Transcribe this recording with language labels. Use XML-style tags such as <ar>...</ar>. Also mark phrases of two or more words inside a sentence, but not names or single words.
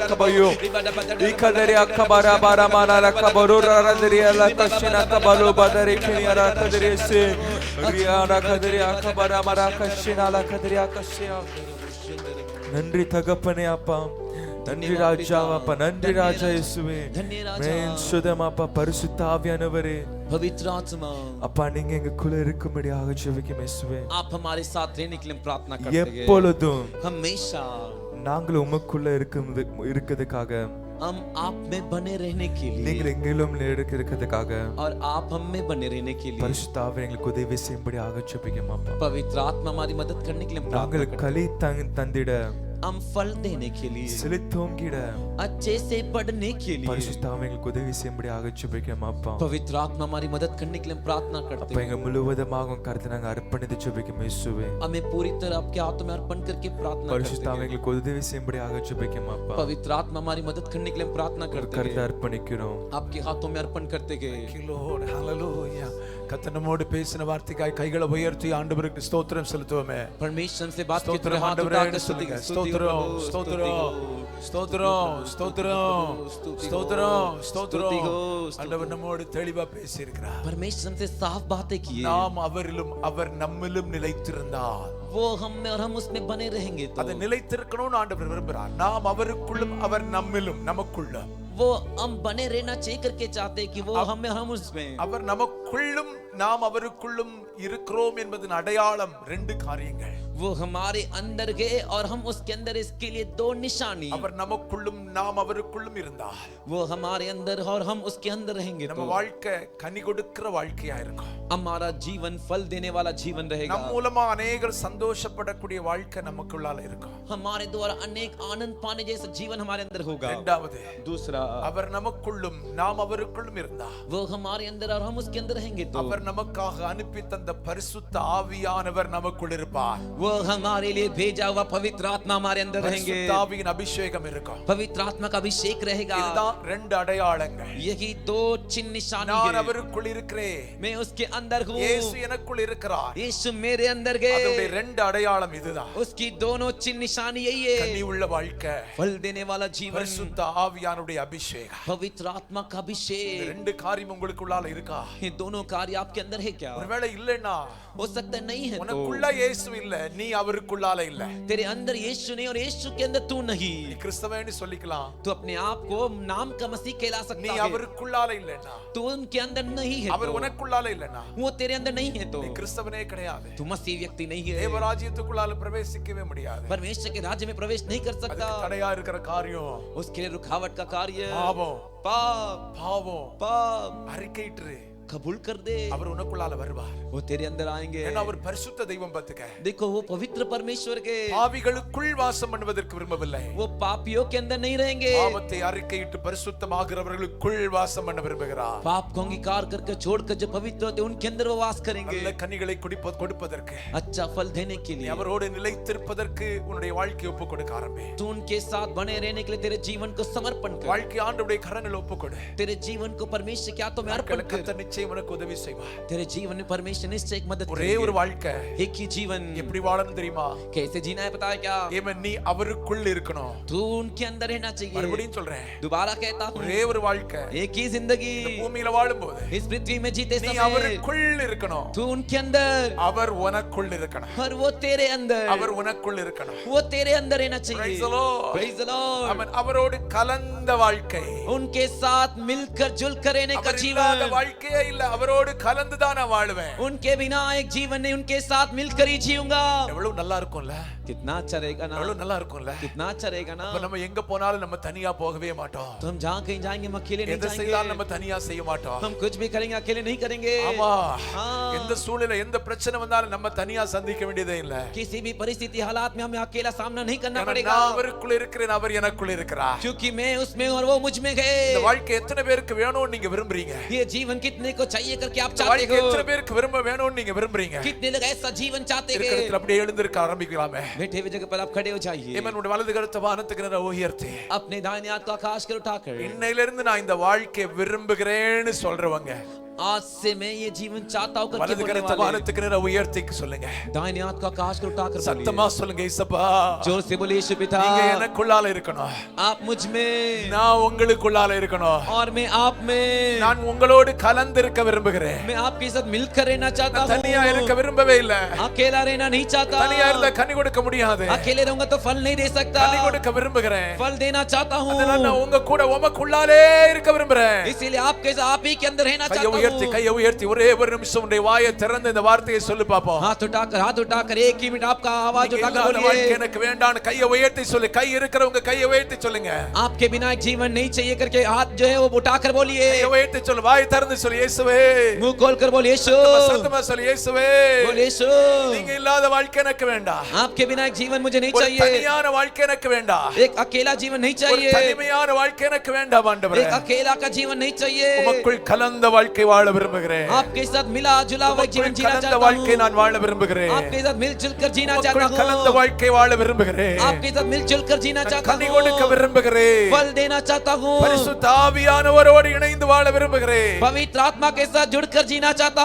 <ta>kabayo ikadere akabarabara mana lakabarura radriya lakashina kabalo badare kinyara kadere se riana kadere akabarabara kashina lakadere akashya. நன்றி தகப்பனே அப்பா, நன்றி ராஜா அப்பா, நன்றி ராஜா இயேசுவே, மேன் சுதம் அப்பா, பரிசுத்த ஆவியானவரே,</ta> <hi>पवित्र आत्मा</hi> <ta>அப்பா நீங்க எங்களுக்குள்ள இருக்கும்படியாக ஜெபிக்கிறோம் இயேசுவே.</ta> <hi>आप हमारे साथ रहने के लिए प्रार्थना करते हैं</hi> <ta>எப்பொழுதும்</ta> <hi>हमेशा।</hi> <ta>நாங்கள் உமக்குள்ள இருக்கிறதுக்காக,</ta> <hi>हम आप में बने रहने के लिए</hi> <ta>நீங்கள் எங்கிலும் இருக்கிறதுக்காக,</ta> <hi>और आप हम में बने रहने के लिए</hi> <ta>பரிசுத்த ஆவியானவரே எங்களுக்கு உதவி செய்யும்படியாக ஜெபிக்கிறோம் அப்பா.</ta> <hi>पवित्र आत्मा हमारी मदद करने के लिए प्रार्थना</hi> <ta>நாங்கள்</ta> <hi>करते</hi> <ta>களி தந்திட,</ta> <hi>हैं। हम फल देने के लिए,</hi> <ta>செழித்தோங்கிட,</ta> <hi>अच्छे से पढ़ने के लिए</hi> <ta>பரிசுத்த ஆவியானவரே எங்களுக்கு உதவி செய்யும்படியாக ஜெபிக்கிறோம் அப்பா.</ta> <hi>पवित्र आत्मा हमारी मदद करने के लिए प्रार्थना करते</hi> <ta>அப்பா</ta> <hi>हैं।</hi> <ta>எங்க முழுவதுமாக கருத்து நாங்கள் அர்ப்பணித்து ஜெபிக்கிறோம் இயேசுவே.</ta> <hi>हमें पूरी तरह आपके हाथों में अर्पण करके प्रार्थना</hi> <ta>பரிசுத்த</ta> <hi>करते</hi> <ta>ஆவியானவரே</ta> <hi>हैं।</hi> <ta>எங்களுக்கு உதவி செய்யும்படியாக ஜெபிக்கிறோம் அப்பா.</ta> <hi>पवित्र आत्मा हमारी मदद करने के लिए प्रार्थना करते</hi> <ta>கருத்து</ta> <hi>हैं।</hi> <ta>அர்ப்பணிக்கிறோம்.</ta> <hi>आपके हाथों में अर्पण करते गए।</hi> <en>Lord, hallelujah.</en> <ta>கர்த்தர் நம்மோடு பேசின வார்த்தைக்காய் கைகளை உயர்த்தி ஆண்டவருக்கு ஸ்தோத்திரம் செலுத்துவோமே.</ta> <hi>परमेश्वर से बात करते</hi> <ta>ஸ்தோத்திரம்</ta> <hi>हुए हाथ</hi> <ta>ஆண்டவரே</ta> <hi>उठाकर स्तुति</hi> <ta>சொல்லுங்க.</ta> <hi>स्तुति</hi> <ta>ஸ்தோத்திரம்</ta> <hi>करो,</hi> <ta>ஸ்தோத்திரம் ஸ்தோத்திரம் ஸ்தோத்திரம் ஸ்தோத்திரம் ஸ்தோத்திரம். ஆண்டவர் நம்மோடு தெளிவா பேசி இருக்கிறார்.</ta> <hi>परमेश्वर से साफ बातें किए।</hi> <ta>நாம் அவரிலும் அவர் நம்மிலும் நிலைத்திருந்தார்.</ta> <hi>वो हम में और हम उसमें बने रहेंगे तो</hi> <ta>அது நிலைத்திருக்கணும்னு ஆண்டவர் விரும்புகிறார். நாம் அவருக்குள்ளும் அவர் நம்மிலும் நமக்குள்ள.</ta> <hi>वो हम बने रहना चाहिए करके चाहते हैं कि वो हम में हम उसमें।</hi> <ta>அவர் நமக்குள்ளும் நாம் அவருக்குள்ளும் இருக்கிறோம் என்பதன் அடையாளம் ரெண்டு காரியங்கள்.</ta> <hi>वो हमारे अंदर गए और हम उसके अंदर, इसके लिए दो निशानी।</hi> <ta>அவர் நமக்குள்ளும் நாம் அவருக்குள்ளும் இருந்தால்</ta> <hi>वो हमारे अंदर और हम उसके अंदर रहेंगे</hi> <ta>நம்ம</ta> <hi>तो</hi> <ta>வாழ்க்கை கனி கொடுக்கிற வாழ்க்கையா இருக்கும்.</ta> <hi>हमारा जीवन फल देने वाला जीवन रहेगा।</hi> <ta>நம் மூலமா அநேகர் சந்தோஷப்படக்கூடிய வாழ்க்கை நமக்குள்ளால இருக்கும்.</ta> <hi>हमारे द्वारा अनेक आनंद पाने जैसा जीवन हमारे अंदर होगा।</hi> <ta>இரண்டாவது,</ta> <hi>दूसरा,</hi> <ta>அவர் நமக்குள்ளும் நாம் அவருக்குள்ளும் இருந்தா</ta> <hi>वो हमारे अंदर और हम उसके अंदर रहेंगे तो</hi> <ta>அவர் நமக்காக அனுப்பி தந்த பரிசுத்த ஆவியானவர் நமக்குள் இருப்பார்.</ta> <hi>वो हमारे लिए भेजा हुआ पवित्र आत्मा हमारे अंदर रहेंगे।</hi> <ta>பரிசுத்த ஆவியின் அபிஷேகம் இருக்கும்.</ta> <hi>पवित्र आत्मा का अभिषेक रहेगा।</hi> <ta>இதுதான் ரெண்டு அடையாளங்கள்.</ta> <hi>यही दो चिन्ह निशानी</hi> <ta>நான்</ta> <hi>है।</hi> <ta>அவருக்குள் இருக்கிறேன்,</ta> <hi>मैं उसके अंदर हूँ,</hi> <ta>இயேசு எனக்குள் இருக்கிறார்.</ta> <hi>यीशु मेरे अंदर है,</hi> <ta>அதனுடைய ரெண்டு அடையாளம் இதுதான்.</ta> <hi>उसकी दोनों चिन्ह निशानी यही है,</hi> <ta>கனி உள்ள வாழ்க்கை,</ta> <hi>फल देने वाला जीवन,</hi> <ta>பரிசுத்த ஆவியானுடைய அபிஷேகம்.</ta> <hi>पवित्र आत्मा का</hi> <ta>இந்த</ta> <hi>अभिषेक।</hi> <ta>ரெண்டு காரியம் உங்களுக்குள்ளால இருக்கா?</ta> <hi>ये दोनों कार्य आपके अंदर है क्या?</hi> <ta>ஒருவேளை இல்லைன்னா</ta> <hi>हो सकता है नहीं है तो</hi> <ta>உனக்குள்ள இயேசு இல்ல, நீ அவருக்குள்ளால இல்ல.</ta> <hi>तेरे अंदर यीशु नहीं और यीशु के अंदर तू नहीं,</hi> <ta>நீ கிறிஸ்தவன்னு சொல்லிக்கலாம்,</ta> <hi>तू अपने आप को नाम का मसीह कहला</hi> <ta>நீ</ta> <hi>सकता है,</hi> <ta>அவருக்குள்ளால இல்லைன்னா,</ta> <hi>तू उनके अंदर नहीं है</hi> <ta>அவர்</ta> <hi>तो,</hi> <ta>உனக்குள்ளால இல்லைன்னா</ta> <hi>वो तेरे अंदर नहीं है तो</hi> <ta>நீ கிறிஸ்தவனே கிடையாது.</ta> <hi>तू मसीह व्यक्ति नहीं है,</hi> <ta>தேவராஜ்யத்துக்குள்ளால பிரவேசிக்கவே முடியாது.</ta> <hi>परमेश्वर के राज्य में प्रवेश नहीं कर सकता।</hi> <ta>அதுக்கு தடையா இருக்கிற காரியம்</ta> <hi>उसके लिए रुकावट का कार्य</hi> <ta>பாவம்.</ta> <hi>पाप,</hi> <ta>பாவம்</ta> <hi>पाप</hi> <ta>அறிக்கையிட்டு</ta> <hi>कबूल कर दे,</hi> <ta>அவர் உனக்குள்ளால வருவார்.</ta> <hi>वो तेरे अंदर आएंगे।</hi> <ta>ஏன்னா அவர் பரிசுத்த தெய்வம் பத்துக்க.</ta> <hi>देखो वो पवित्र परमेश्वर के,</hi> <ta>பாவிகளுக்குள் வாசம் பண்ணுவதற்கு விரும்பவில்லை.</ta> <hi>वो पापियों के अंदर नहीं रहेंगे,</hi> <ta>பாவத்தை அறிக்கையிட்டு பரிசுத்தமாகிறவர்களுக்குள் வாசம் பண்ண விரும்புகிறார்.</ta> <hi>पाप को अंगीकार करके छोड़कर जो पवित्र होते उनके अंदर वो वास करेंगे,</hi> <ta>நல்ல கனிகளை கொடுப்பதற்கு,</ta> <hi>अच्छा फल देने के</hi> <ta>நீ</ta> <hi>लिए,</hi> <ta>அவரோடு நிலைத்திருப்பதற்கு உன்னுடைய வாழ்க்கையை ஒப்புக் கொடுக்க ஆரம்பி.</ta> <hi>तू उनके साथ बने रहने के लिए तेरे जीवन को समर्पण कर,</hi> <ta>வாழ்க்கை ஆண்டவருடைய கரங்களில் ஒப்புக் கொடு.</ta> <hi>तेरे जीवन को परमेश्वर के हाथों में अर्पण कर,</hi> <ta>கர்த்தர் நிச்சயம் உனக்கு உதவி செய்வார்.</ta> <hi>तेरे जीवन में परमेश्वर निश्चय एक मदद</hi> <ta>ஒரே ஒரு</ta> <hi>करेंगे।</hi> <ta>வாழ்க்கை</ta> <hi>एक ही जीवन</hi> <ta>எப்படி வாழணும் தெரியுமா?</ta> <hi>कैसे जीना है पता है क्या?</hi> <ta>ஏமன் நீ அவருக்குள் இருக்கணும்.</ta> <hi>तू उनके अंदर रहना चाहिए।</hi> <ta>மறுபடியும் சொல்றேன்,</ta> <hi>दोबारा कहता हूँ,</hi> <ta>ஒரே ஒரு வாழ்க்கை</ta> <hi>एक ही जिंदगी</hi> <ta>பூமியில வாழும்போது</ta> <hi>इस पृथ्वी में जीते</hi> <ta>நீ</ta> <hi>समय</hi> <ta>அவருக்குள் இருக்கணும்.</ta> <hi>तू उनके अंदर</hi> <ta>அவர் உனக்குள் இருக்கணும்.</ta> <hi>और वो तेरे अंदर,</hi> <ta>அவர் உனக்குள் இருக்கணும்.</ta> <hi>वो तेरे अंदर रहना चाहिए।</hi> <en>Praise the Lord. Praise the Lord।</en> <ta>அவன் அவரோடு கலந்த வாழ்க்கை.</ta> <hi>उनके साथ मिलकर जुलकर रहने का</hi> <ta>அவர் இல்லாத</ta> <hi>जीवन,</hi> <ta>வாழ்க்கையே இல்ல, அவரோடு கலந்து தான் நான் வாழுவேன்.</ta> <hi>उनके बिना एक जीवन नहीं, उनके साथ मिलकर ही जीऊंगा।</hi> <ta>எவ்வளவு நல்லா இருக்கும்ல,</ta> <hi>कितना अच्छा रहेगा ना,</hi> <ta>எவ்வளவு நல்லா இருக்கும்ல.</ta> <hi>कितना अच्छा रहेगा ना।</hi> <ta>அப்ப நம்ம எங்க போனாலும் நம்ம தனியா போகவே மாட்டோம்.</ta> <hi>तो हम जहाँ कहीं जाएंगे हम अकेले नहीं</hi> <ta>எதை செய்தாலும் நம்ம</ta> <hi>जाएंगे,</hi> <ta>தனியா செய்ய மாட்டோம்.</ta> <hi>हम कुछ भी करेंगे अकेले नहीं करेंगे।</hi> <ta>ஆமா,</ta> <hi>हाँ।</hi> <ta>எந்த சூழ்நிலை எந்த பிரச்சனை வந்தாலும் நம்ம தனியா சந்திக்க வேண்டியதே இல்ல.</ta> <hi>किसी भी परिस्थिति हालात में हमें अकेला सामना नहीं करना</hi> <ta>ஏன்னா</ta> <hi>पड़ेगा,</hi> <ta>நான் அவருக்குள்ள இருக்கிறேன், அவர் எனக்குள்ள இருக்கிறார்.</ta> <hi>क्योंकि मैं उसमें और वो मुझ में</hi> <ta>இந்த</ta> <hi>है।</hi> <ta>வாழ்க்கை எத்தனை பேருக்கு வேணும்னு நீங்க விரும்புறீங்க?</ta> <hi>ये जीवन कितने को चाहिए करके आप</hi> <ta>இந்த</ta> <hi>चाहते</hi> <ta>வாழ்க்கை எத்தனை</ta> <hi>हो?</hi> <ta>பேருக்கு விரும்ப வேணும்னு நீங்க விரும்புறீங்க?</ta> <hi>कितने लोग ऐसा जीवन चाहते हैं?</hi> <ta>இருக்கிறதுல அப்படியே எழுந்திருக்க ஆரம்பிக்கலாமே.</ta> <hi>बैठे हुए जगह पर आप खड़े हो जाइए,</hi> <ta>ஏமனுடைய வலது கருத்தை வானத்துக்கு நேரா உயர்த்தி,</ta> <hi>अपने दाहिने हाथ को आकाश कर उठाकर,</hi> <ta>இன்னையில இருந்து நான் இந்த வாழ்க்கையை விரும்புகிறேன்னு சொல்றவங்க</ta> <hi>आज से मैं ये जीवन चाहता हूं करके</hi> <ta>வலது</ta> <hi>बोलने</hi> <ta>கருத்தை</ta> <hi>वाले,</hi> <ta>வானத்துக்கு நேரா உயர்த்தி சொல்லுங்க.</ta> <hi>दाहिने हाथ को आकाश कर उठाकर</hi> <ta>சத்தமா</ta> <hi>बोलिए,</hi> <ta>சொல்லுங்க, இயேசுப்பா</ta> <hi>जोर से बोलिए, यीशु पिता</hi> <ta>நீங்க எனக்குள்ளால இருக்கணும்,</ta> <hi>आप मुझ में</hi> <ta>நான் உங்களுக்குள்ளால இருக்கணும்.</ta> <hi>और मैं आप में,</hi> <ta>நான் உங்களோடு கலந்திருக்க விரும்புகிறேன்.</ta> <hi>मैं आपके साथ मिलकर रहना चाहता</hi> <ta>நான் தனியா இருக்க</ta> <hi>हूं,</hi> <ta>விரும்பவே இல்ல.</ta> <hi>अकेला रहना नहीं चाहता,</hi> <ta>தனியா இருந்தா கனி கொடுக்க முடியாது.</ta> <hi>अकेले रहूंगा तो फल नहीं दे सकता,</hi> <ta>கனி கொடுக்க விரும்புகிறேன்.</ta> <hi>फल देना चाहता</hi> <ta>அதனால</ta> <hi>हूं,</hi> <ta>நான் உங்க கூட உமக்குள்ளாலே இருக்க விரும்புறேன்.</ta> <hi>इसीलिए आपके साथ आप ही के अंदर रहना</hi> <ta>கையை</ta> <hi>चाहता</hi> <ta>உயர்த்தி</ta> <hi>हूं।</hi> <ta>கையை உயர்த்தி ஒரே ஒரு நிமிஷம் உடைய வாயை திறந்து இந்த வார்த்தையை சொல்லு பாப்போம்.</ta> <hi>हाथ उठाकर एक ही मिनट आपका आवाज</hi> <ta>நீங்க</ta> <hi>उठाकर</hi> <ta>இல்லாத வாழ்க்கை</ta> <hi>बोलिए,</hi> <ta>எனக்கு வேண்டாம்னு கையை உயர்த்தி சொல்லு. கை இருக்கிறவங்க கையை உயர்த்தி சொல்லுங்க.</ta> <hi>आपके बिना एक जीवन नहीं चाहिए करके हाथ जो है वो उठाकर बोलिए,</hi> <ta>கையை உயர்த்தி சொல்லு. வாய் திறந்து சொல்லு, இயேசுவே.</ta> <hi>मुंह खोलकर बोलिए, यीशु,</hi> <ta>சத்தமா சொல்லு, இயேசுவே.</ta> <hi>बोलिए, यीशु,</hi> <ta>நீங்க இல்லாத வாழ்க்கை எனக்கு வேண்டாம்.</ta> <hi>आपके बिना एक जीवन मुझे नहीं</hi> <ta>ஒரு</ta> <hi>चाहिए,</hi> <ta>தனியான வாழ்க்கை எனக்கு வேண்டாம்.</ta> <hi>एक अकेला जीवन नहीं</hi> <ta>ஒரு</ta> <hi>चाहिए,</hi> <ta>தனிமையான வாழ்க்கை எனக்கு வேண்டாம் ஆண்டவரே.</ta> <hi>एक अकेला का जीवन नहीं चाहिए,</hi> <ta>உமக்குள் கலந்த வாழ்க்கை வாழ விரும்புகிறேன்.</ta> <hi>आपके साथ मिला जुला हुआ जीवन जीना</hi> <ta>கலந்த</ta> <hi>चाहता</hi> <ta>வாழ்க்கை</ta> <hi>हूँ,</hi> <ta>நான் வாழ விரும்புகிறேன்.</ta> <hi>आपके साथ मिलजुल कर जीना</hi> <ta>உமக்குள்</ta> <hi>चाहता</hi> <ta>கலந்த</ta> <hi>हूँ,</hi> <ta>வாழ்க்கை வாழ விரும்புகிறேன்.</ta> <hi>आपके साथ मिलजुल कर जीना</hi> <ta>நான்</ta> <hi>चाहता</hi> <ta>கனி கொடுக்க</ta> <hi>हूँ,</hi> <ta>விரும்புகிறேன்.</ta> <hi>फल देना चाहता हूँ,</hi> <ta>பரிசுத்த ஆவியானவரோடு இணைந்து வாழ விரும்புகிறேன்.</ta> <hi>पवित्र आत्मा के साथ जुड़कर जीना चाहता</hi>